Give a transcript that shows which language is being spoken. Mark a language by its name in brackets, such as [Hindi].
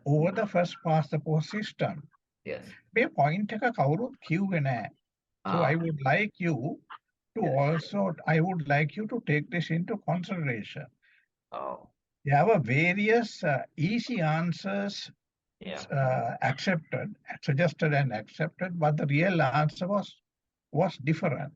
[English] over the first past the post system? Yes. [Sinhala] මේ point එක කවුරුත් කිව්වේ නැහැ. [English] So I would like you to I would like you to take this into consideration. Oh. There were various easy answers Yeah. suggested and accepted, but the real answer was different.